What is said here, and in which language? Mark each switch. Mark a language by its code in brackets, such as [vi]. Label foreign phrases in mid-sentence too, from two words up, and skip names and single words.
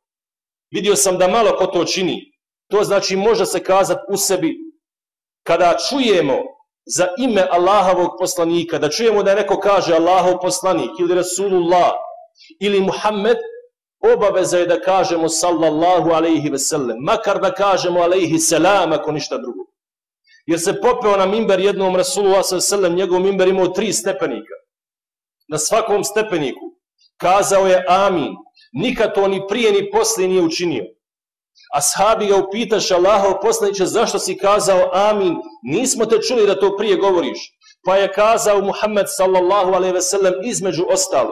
[bs] Vidio sam da malo ko to čini. To znači može se kazati u sebi, kada čujemo za ime Allahovog poslanika, da čujemo da neko kaže Allahov poslanik ili Rasulullah ili Muhammed, obaveza je da kažemo [ar] صلى الله عليه وسلم, [bs] makar da kažemo [ar] عليه السلام [bs] ako ništa drugo. Jer se popeo na mimber jednom Rasulullah [ar] صلى الله عليه وسلم, [bs] njegov mimber imao 3 stepenika. Na svakom stepeniku kazao je amin. Nikad to ni prije ni poslije nije učinio. Ashabi ga upitaše, Allahov poslaniče, zašto si kazao amin? Nismo te čuli da to prije govoriš. Pa je kazao Muhammed [ar] صلى الله عليه وسلم [bs] između ostalo.